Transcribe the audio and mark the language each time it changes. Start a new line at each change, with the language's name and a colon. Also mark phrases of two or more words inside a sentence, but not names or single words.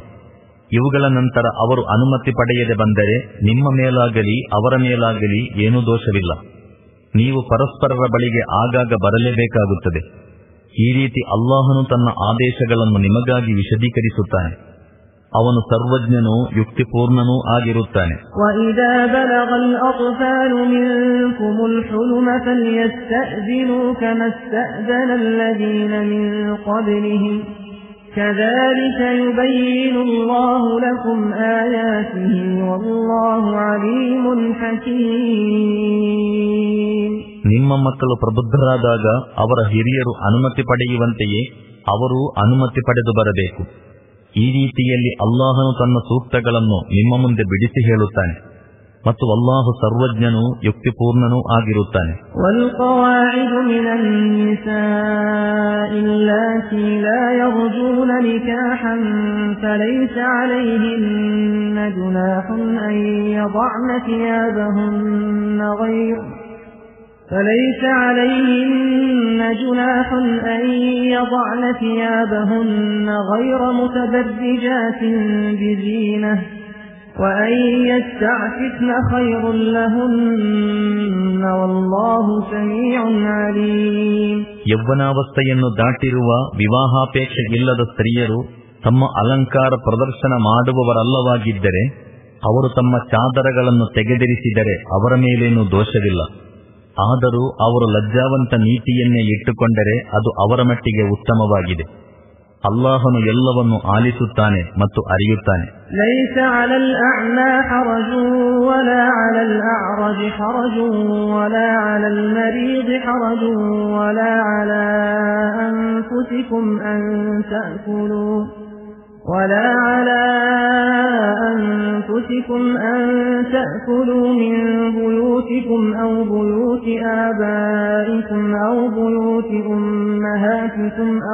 Kannada: ಇವುಗಳ ನಂತರ ಅವರು ಅನುಮತಿ ಪಡೆಯದೆ ಬಂದರೆ ನಿಮ್ಮ ಮೇಲಾಗಲಿ ಅವರ ಮೇಲಾಗಲಿ ಏನೂ ದೋಷವಿಲ್ಲ. ನೀವು ಪರಸ್ಪರರ ಬಳಿಗೆ ಆಗಾಗ ಬರಲೇಬೇಕಾಗುತ್ತದೆ. ಈ ರೀತಿ ಅಲ್ಲಾಹನು ತನ್ನ ಆದೇಶಗಳನ್ನು ನಿಮಗಾಗಿ ವಿಶದೀಕರಿಸುತ್ತಾನೆ. ಅವನು ಸರ್ವಜ್ಞನೂ ಯುಕ್ತಿಪೂರ್ಣನೂ ಆಗಿರುತ್ತಾನೆ.
Arabic: وَإِذَا بَلَغَ الْأَطْفَالُ مِنكُمُ الْحُلُمَ فَلْيَسْتَأْذِنُوا كَمَا اسْتَأْذَنَ الَّذِينَ مِن قَبْلِهِمْ كَذَلِكَ يُبَيِّنُ اللَّهُ لَكُمْ آيَاتِهِ وَاللَّهُ عَلِيمٌ حَكِيمٌ.
Kannada: ನಿಮ್ಮ ಮಕ್ಕಳು ಪ್ರಬುದ್ಧರಾದಾಗ ಅವರ ಹಿರಿಯರು ಅನುಮತಿ ಪಡೆಯುವಂತೆಯೇ ಅವರೂ ಅನುಮತಿ ಪಡೆದು ಬರಬೇಕು. ಈ ರೀತಿಯಲ್ಲಿ ಅಲ್ಲಾಹನು ತನ್ನ ಸೂಕ್ತಗಳನ್ನು ನಿಮ್ಮ ಮುಂದೆ ಬಿಡಿಸಿ ಹೇಳುತ್ತಾನೆ ಮತ್ತು ಅಲ್ಲಾಹು ಸರ್ವಜ್ಞನೂ ಯುಕ್ತಿಪೂರ್ಣನೂ ಆಗಿರುತ್ತಾನೆ.
Arabic: والقواعد من النساء اللاتي لا يرجون نكاحا فليس عليهن جناح أن يضعن ثيابهن غير متبرجات بزينة وأن يستعففن خير لهن والله سميع عليم.
Kannada: ಯೌವನಾವಸ್ಥೆಯನ್ನು ದಾಟಿರುವ ವಿವಾಹಾಪೇಕ್ಷೆ ಇಲ್ಲದ ಸ್ತ್ರೀಯರು ತಮ್ಮ ಅಲಂಕಾರ ಪ್ರದರ್ಶನ ಮಾಡುವವರಲ್ಲವಾಗಿದ್ದರೆ ಅವರು ತಮ್ಮ ಚಾದರಗಳನ್ನು ತೆಗೆದಿರಿಸಿದರೆ ಅವರ ಮೇಲೇನೂ ದೋಷವಿಲ್ಲ. ಆದರೂ ಅವರು ಲಜ್ಜಾವಂತ ನೀತಿಯನ್ನೇ ಇಟ್ಟುಕೊಂಡರೆ ಅದು ಅವರ ಮಟ್ಟಿಗೆ ಉತ್ತಮವಾಗಿದೆ. ಅಲ್ಲಾಹನು ಎಲ್ಲವನ್ನು ಆಲಿಸುತ್ತಾನೆ ಮತ್ತು ಅರಿಯುತ್ತಾನೆ.
Arabic: ليس على الأعمى حرج ولا على الأعرج حرج ولا على المريض حرج ولا على أنفسكم أن تأكلوا من بيوتكم أو بيوت آبائكم أو بيوت أمهاتكم